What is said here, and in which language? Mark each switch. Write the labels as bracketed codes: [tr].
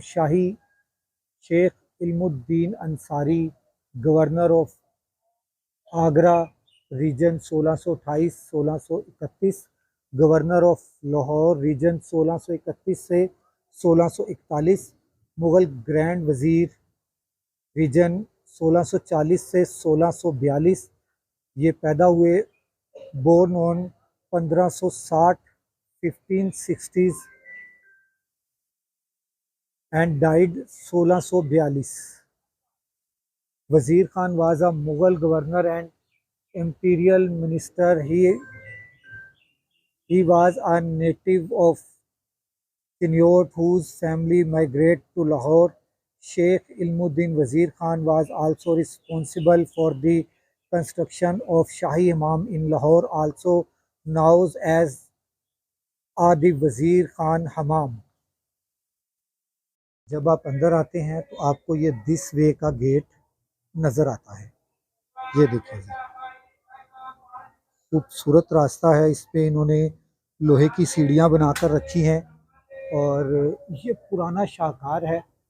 [en] Shahi Sheikh Ilmuddin Ansari, governor of Agra region 1628-1631, governor of Lahore region 1631 से 1641, Mughal grand wazir region 1640 से 1642। [hi] ये पैदा हुए [en] Born on 1560 1560s and died 1642। Wazir Khan was a Mughal governor and imperial minister. He was a native of Kinnaur whose family migrated to Lahore. Sheikh Ilmuddin Wazir Khan was also responsible for the construction of Shahi Hammam in Lahore, also known as the Wazir Khan Hammam। [hi] जब आप अंदर आते हैं तो आपको ये [en] this way [hi] का gate नज़र आता है। ये देखिए जी, खूबसूरत रास्ता है। इस पे इन्होंने लोहे की सीढ़ियाँ बनाकर रखी हैं और ये पुराना शाहकार है।